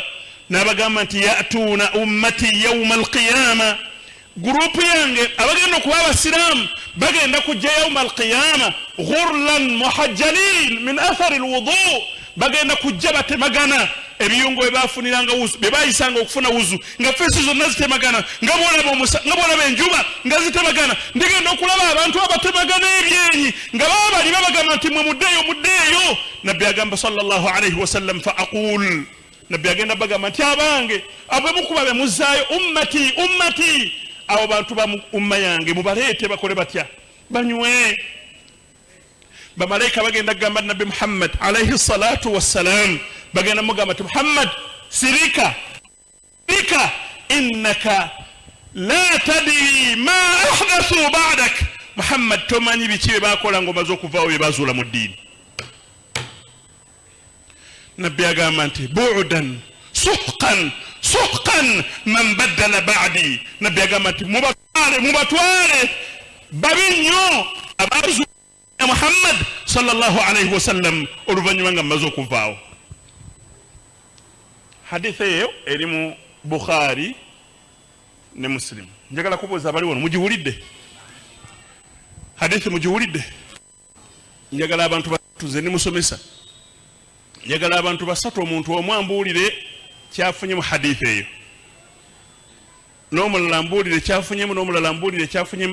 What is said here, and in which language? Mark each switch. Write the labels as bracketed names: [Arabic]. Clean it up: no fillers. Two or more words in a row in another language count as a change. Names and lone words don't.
[Ganda] n'abagamba nti [Arabic] يأتون أمتي يوم القيامة, [Ganda] gurupu yange abagenda okuba abasiraamu bagenda kujja [Arabic] يوم القيامة غرا محجلين من آثار الوضوء, [Ganda] bagenda kujja batemagana ebiyungo ebafuniranga wuzu bebayisanga okufuna wuzu nga feesi zonna zitemagana nga bwolaba enjuba nga zitemagana. ndigenda okulaba abantu abatemagana ebyenyi nga baba bali babagamba nti mwe muddeeyo. nabbi agamba [Arabic] صلى الله عليه وسلم فأقول, [Ganda] nabbi agenda bagamba nti abange abemukuba bemuzaayo ummati abo bantu ba umma yange mubaleete bakole batya banywe. bamalayika bagenda kugamba nabbi Muhammad [Arabic] عليه الصلاة والسلام [Ganda] bagenda mugamba nti Muhammad sirika [Arabic] إنك لا تدري ما أحدثوا بعدك. [Ganda] Muhammad tomanyi biki bye bakola ng'omaze okuvaawo bye bazuula mu ddiini. nabbi agamba nti [Arabic] بعدا سحقا من بدل بعدي. [Ganda] nabbi agamba nti mubatwale babi nnyo abazuula Muhammad [Arabic] صلى الله عليه وسلم [Ganda] oluvannyuma nga mmaze okuvaawo. hadithi eyo eri mu Bukhari ne Muslim. njagala kubuuza abali wano mugiwulidde? hadithi mugiwulidde? njagala abantu basatu, ze nimusomesa, njagala abantu basatu, omuntu omu ambuulire kyafunye mu hadithi eyo, n'omulala ambuulire kyafunyemu, n'omulala ambuulire kyafunyemu.